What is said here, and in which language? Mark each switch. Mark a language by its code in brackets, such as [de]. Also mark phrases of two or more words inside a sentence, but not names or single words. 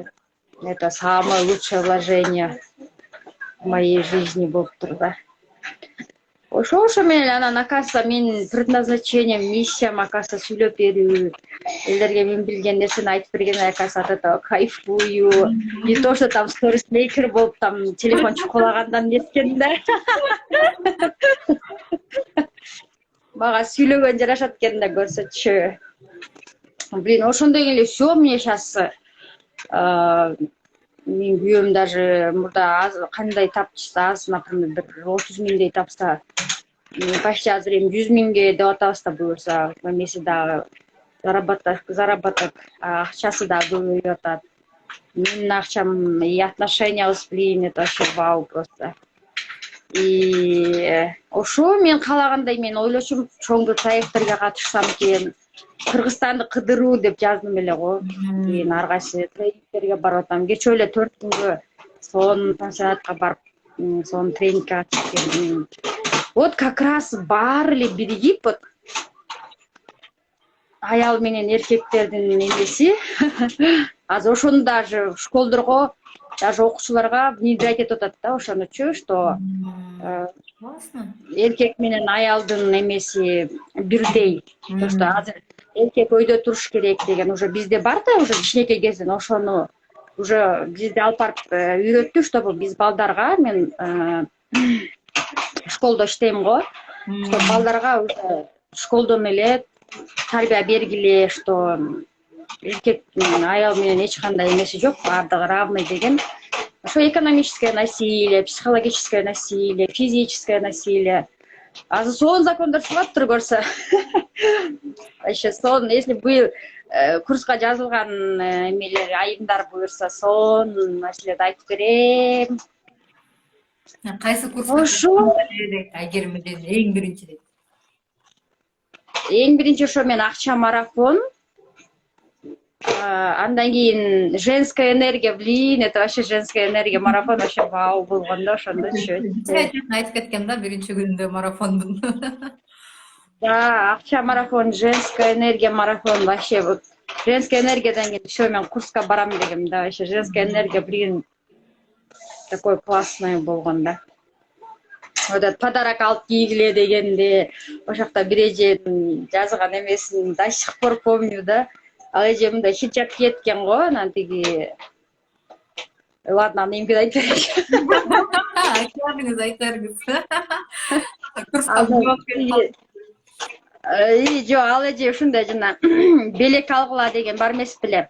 [ru] Это самое лучшее вложение в моей жизни [ky] болуп тур да. Ошо менен анан оказывается менин предназначением, миссиям оказывается сүйлөп берүү, элдерге мен билген нерсени айтып берген, [ru] оказывается от этого кайфую. Не то, что там [ky] сторисмейкер болуп, там телефон чукулагандан неткен да. Мага сүйлөгөн жарашат экен да, көрсөтчү. Блин, ошондой эле [ru] всё, мне сейчас [ky] мен күйөөм даже мурда кандай тапчыса, например, бир 30 000дей тапса, почти азыр эми 100 000ге деп атабыз да, буюрса, эмеси дагы заработок акчасы дагы көбөйүп атат. Менин акчам [ru] и отношениябыз, блин, это вообще вау просто. [ky] И ошо мен каалагандай, мен ойлочумун, чоң проекттерге катышсам экен, Кыргызстанды кыдыруу деп жаздым эле го. Кийин ар кайсы тренингтерге барып атам. Кечээ эле 4 күнгө сон пансионатка барып, сон тренингге катышып келдим. [ru] Вот как раз [ky] баары эле биригип, вот аял менен эркектердин эмеси. Азыр ошону даже школдорго, даже окуучуларга внедрять этип атат да, ошонучу, что эркек менен аялдын эмеси бирдей. То, что азыр эркек өйдө туруш керек деген уже бизде бар да, уже кичинекей кезден ошону уже бизде алып барып үйрөттү, чтобы биз балдарга, мен школдо иштейм го, что балдарга уже школдон эле тарбия бергиле, что эркек аял менен эч кандай эмеси жок, баардыгы равный деген. [ru] Ошо экономическое насилие, психологическое насилие, физическое насилие. [ky] Азыр сон закондор чыгып тур көрсө. Вообще сон, [ru] если бы [ky] курска жазылган эмелер, айымдар буюрса, сон маселеди айтып берем. Кайсы курска? Ошо айгермеден эң биринчи дейт. Эң биринчи ошо мен акча марафон. Андан кийин [ru] женская энергия, блин, это вообще женская энергия марафон вообще вау [ky] болгон да ошондочу. айтып кеткем да биринчи күнүндө марафондун. [ru] Да, акча марафон, женская энергия марафон вообще вот. Женская энергиядан [ky] кийин еще мен курска барам дегем да, [ru] вообще женская энергия, блин, такой классный [ky] болгон да. [ru] Вот этот подарок [ky] алып кийгиле дегенде ошол жакта бир эженин жазган эмесин [ru] до сих пор помню [ky] да. Ал эже мындай хиджаб кийет экен го, анан тиги ладно, аны эмгеде айтып берейин. Айта бериңиз, айта бериңиз. Курска жооп кетип Жок, ал эже ушундай жана белек алгыла деген бар эмес беле.